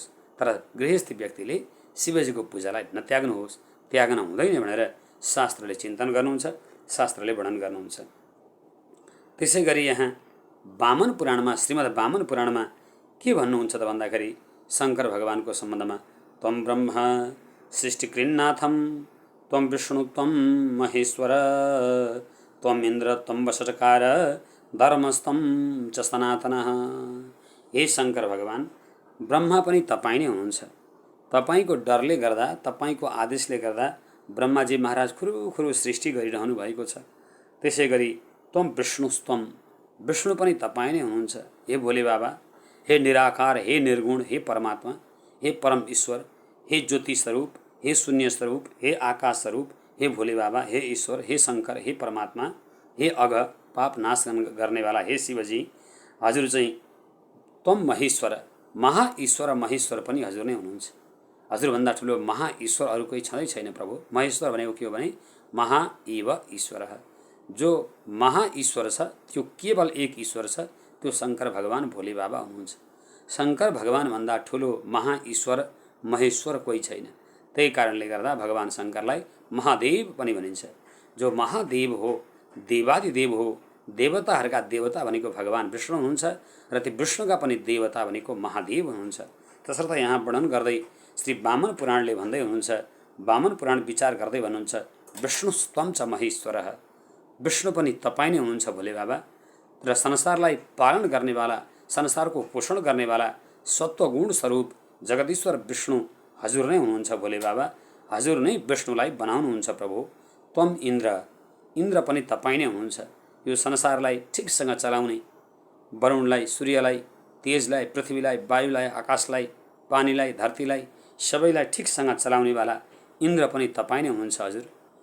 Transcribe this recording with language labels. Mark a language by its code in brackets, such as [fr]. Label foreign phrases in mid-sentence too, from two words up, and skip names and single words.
[ne] तर गृहस्थी व्यक्तिले शिवजीको पूजालाई नत्याग्नुहोस्, त्याग्न हुँदैन भनेर शास्त्रले चिन्तन गर्नुहुन्छ, शास्त्रले वर्णन गर्नुहुन्छ। त्यसै गरी यहाँ वामन पुराणमा, श्रीमद् वामन पुराणमा के भन्नुहुन्छ त भन्दाखेरि शङ्कर भगवानको सम्बन्धमा, [sa] त्वं ब्रह्म सृष्टिकृन्नाथम त्वं विष्णु त्वं महेश्वर त्वं इन्द्र त्वं वषट्कार धर्मस्तं च सनातनः। [ne] हे शङ्कर भगवान, ब्रह्मा पनि तपाईँ नै हुनुहुन्छ। तपाईँको डरले गर्दा, तपाईँको आदेशले गर्दा ब्रह्माजी महाराज खुरुखुरु सृष्टि गरिरहनु भएको छ। त्यसै गरी [sa] त्वं विष्णुस्त्वं, [ne] विष्णु पनि तपाईँ नै हुनुहुन्छ। हे भोले बाबा, हे निराकार, हे निर्गुण, हे परमात्मा, हे परम ईश्वर, हे ज्योति स्वरूप, हे शून्य स्वरूप, हे आकाश स्वरूप, हे भोले बाबा, हे ईश्वर, हे शङ्कर, हे परमात्मा, हे अघ पाप नाश गर्नेवाला हे शिवजी, हजुर चाहिँ [sa] त्वं महेश्वर, [ne] महाईश्वर महेश्वर पनि हजुर नै हुनुहुन्छ। हजुरभन्दा ठुलो महाईश्वर अरू कोही छँदै छैन प्रभु। महेश्वर भनेको के हो भने [sa] महा एव ईश्वर, [ne] जो महाईश्वर छ त्यो केवल एक ईश्वर छ, त्यो शङ्कर भगवान भोले बाबा हुनुहुन्छ। शङ्कर भगवानभन्दा ठुलो महाईश्वर महेश्वर कोही छैन। त्यही कारणले गर्दा भगवान शङ्करलाई महादेव पनि भनिन्छ। जो महादेव हो, देवादिदेव हो, देवताहरूका देवता भनेको भगवान विष्णु हुनुहुन्छ, र ती विष्णुका पनि देवता भनेको महादेव हुनुहुन्छ। तसर्थ यहाँ वर्णन गर्दै श्री वामन पुराणले भन्दै हुनुहुन्छ, वामन पुराण विचार गर्दै भन्नुहुन्छ, [sa] विष्णुस्त्वं च महेश्वरः, [ne] विष्णु पनि तपाईँ नै हुनुहुन्छ भोले बाबा, र संसारलाई पालन गर्नेवाला, संसारको पोषण गर्नेवाला सत्वगुण स्वरूप जगदीश्वर विष्णु हजुर नै हुनुहुन्छ भोले बाबा, हजुर नै विष्णुलाई बनाउनुहुन्छ प्रभु। [sa] त्वं इन्द्र, [ne] इन्द्र पनि तपाईँ नै हुनुहुन्छ, यो संसारलाई ठिकसँग चलाउने, वरुणलाई, सूर्यलाई, तेजलाई, पृथ्वीलाई, वायुलाई, आकाशलाई, पानीलाई, धरतीलाई सबैलाई ठिकसँग चलाउनेवाला इन्द्र पनि तपाईँ नै हुनुहुन्छ हजुर।